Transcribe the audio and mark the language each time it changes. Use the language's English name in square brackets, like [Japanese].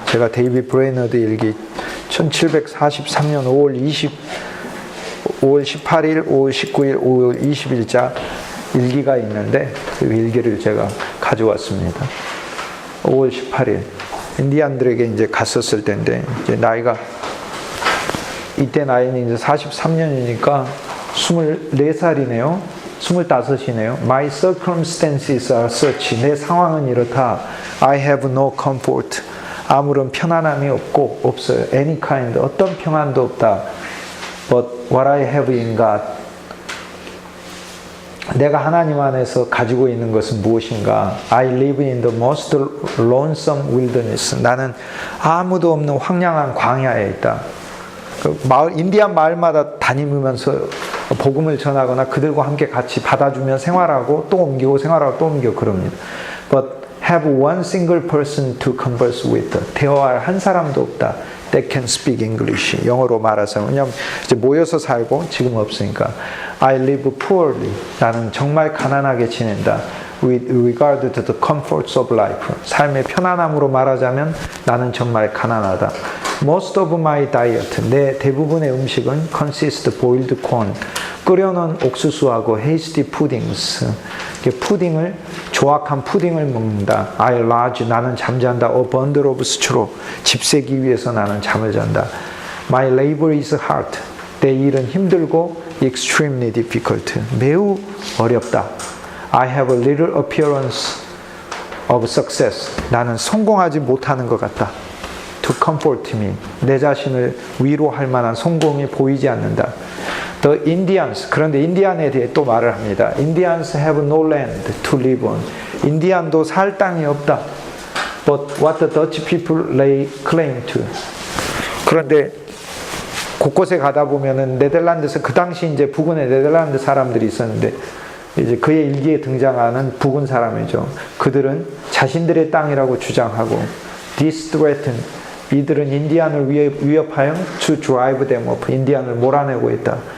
[Korean] 제가 데이비드 브레이너드 일기 1743년 5월 18일, 5월 19일, 5월 20일자 일기가 있는데 그 일기를 제가 가져왔습니다. 5월 18일 인디안들에게 이제 갔었을 때인데, 이제 나이가 이때 나이는 이제 43년이니까 24살이네요. 25이네요. [English] My circumstances are such. [Korean] 내 상황은 이렇다. [English] I have no comfort. [Korean] 아무런 편안함이 없어요. [English] Any kind. [Korean] 어떤 평안도 없다. [English] But what I have in God. [Korean] 내가 하나님 안에서 가지고 있는 것은 무엇인가? [English] I live in the most lonesome wilderness. [Korean] 나는 아무도 없는 황량한 광야에 있다. 그 마을, 인디안 마을마다 다니면서 복음을 전하거나 그들과 함께 같이 받아주면 생활하고 또 옮기고 생활하고 또 옮기고 그럽니다. [English] But have one single person to converse with. [Korean] 대화할 한 사람도 없다. [English] That can speak English. [Korean] 영어로 말해서. 왜냐하면 이제 모여서 살고 지금 없으니까. [English] I live poorly. [Korean] 나는 정말 가난하게 지낸다. [English] with regard to the comforts of life. [Korean] 삶의 편안함으로 말하자면 나는 정말 가난하다. [English] Most of my diet, [Korean] 내 대부분의 음식은 [English] consist boiled corn, [Korean] 끓여놓은 옥수수하고 [English] hasty puddings, [Korean] 푸딩을 조악한 푸딩을 먹는다. [English] I lodge, [Korean] 나는 잠잔다. [English] A bundle of straw, [Korean] 집세기 위해서 나는 잠을 잔다. [English] My labor is hard, [Korean] 내 일은 힘들고 [English] extremely difficult, [Korean] 매우 어렵다. [English] I have a little appearance of success, [Korean] 나는 성공하지 못하는 것 같다. [English] To comfort me, [Korean] 내 자신을 위로할 만한 성공이 보이지 않는다. [English] The Indians, [Korean] 그런데 인디안에 대해 또 말을 합니다. [English] Indians have no land to live on. [Korean] 인디안도 살 땅이 없다. [English] But what the Dutch people lay claim to. [Korean] 그런데 곳곳에 가다 보면은 네덜란드에서 그 당시 이제 부근에 네덜란드 사람들이 있었는데 이제 그의 일기에 등장하는 부근 사람이죠. 그들은 자신들의 땅이라고 주장하고 [English] This threaten, [Korean] 이들은 인디안을 위협하여 [English] to drive them off, [Korean] 인디안을 몰아내고 있다.